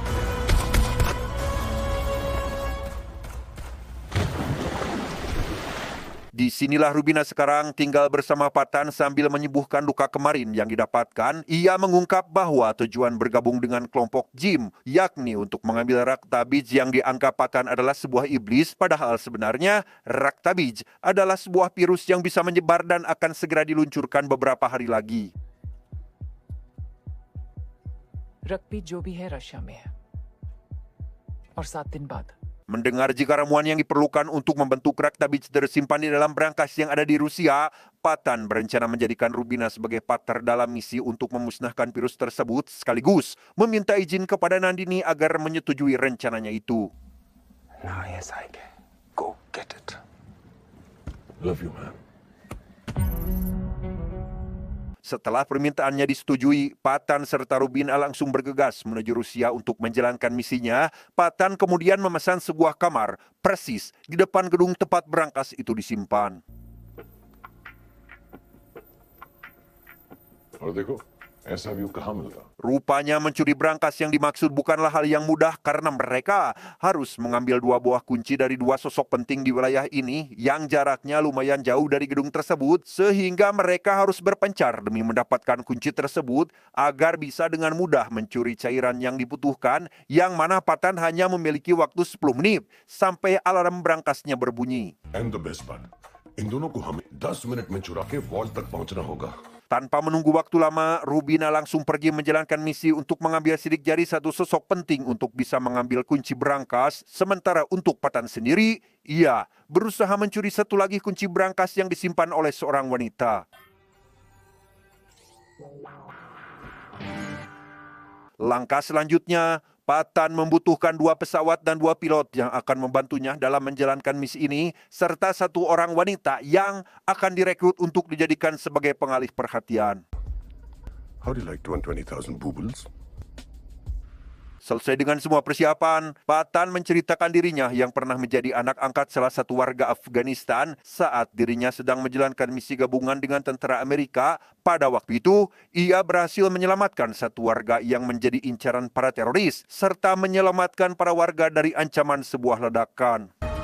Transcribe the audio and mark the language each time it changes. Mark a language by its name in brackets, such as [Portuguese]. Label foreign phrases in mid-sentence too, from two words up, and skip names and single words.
[Indonesian] Disinilah Rubina sekarang tinggal bersama Patan sambil menyembuhkan luka kemarin yang didapatkan. Ia mengungkap bahwa tujuan bergabung dengan kelompok Jim, yakni untuk mengambil Raktabij yang dianggap Patan adalah sebuah iblis, padahal sebenarnya Raktabij adalah sebuah virus yang bisa menyebar dan akan segera diluncurkan beberapa hari lagi. [Hindi] रक्तपीत जो भी है रशिया में है और 7 दिन बाद [Indonesian] Mendengar jika ramuan yang diperlukan untuk membentuk Raktabij tersimpan di dalam brankas yang ada di Rusia, Patan berencana menjadikan Rubina sebagai partner dalam misi untuk memusnahkan virus tersebut, sekaligus meminta izin kepada Nandini agar menyetujui rencananya itu. [English] Now yes, I can. Go get it. Love you, man. [Indonesian] Setelah permintaannya disetujui, Patan serta Rubina langsung bergegas menuju Rusia untuk menjalankan misinya. Patan kemudian memesan sebuah kamar persis di depan gedung tempat brankas itu disimpan. [Hindi] और देखो ऐसा व्यू कहाँ मिलता। [Indonesian] Rupanya mencuri brankas yang dimaksud bukanlah hal yang mudah karena mereka harus mengambil 2 buah kunci dari 2 sosok penting di wilayah ini yang jaraknya lumayan jauh dari gedung tersebut, sehingga mereka harus berpencar demi mendapatkan kunci tersebut agar bisa dengan mudah mencuri cairan yang dibutuhkan, yang mana Patan hanya memiliki waktu 10 menit sampai alarm brankasnya berbunyi. [English] and the best part, [Hindi] इन दोनों को हमें 10 मिनट में चुरा के वॉल तक पहुंचना होगा। [Indonesian] Tanpa menunggu waktu lama, Rubina langsung pergi menjalankan misi untuk mengambil sidik jari satu sosok penting untuk bisa mengambil kunci brankas. Sementara untuk Patan sendiri, ia berusaha mencuri satu lagi kunci brankas yang disimpan oleh seorang wanita. Langkah selanjutnya, Patan membutuhkan 2 pesawat dan 2 pilot yang akan membantunya dalam menjalankan misi ini, serta 1 orang wanita yang akan direkrut untuk dijadikan sebagai pengalih perhatian. [English] How do you like 120,000 boobles? [Indonesian] Selesai dengan semua persiapan, Patan menceritakan dirinya yang pernah menjadi anak angkat salah satu warga Afghanistan saat dirinya sedang menjalankan misi gabungan dengan tentara Amerika. Pada waktu itu, ia berhasil menyelamatkan satu warga yang menjadi incaran para teroris, serta menyelamatkan para warga dari ancaman sebuah ledakan.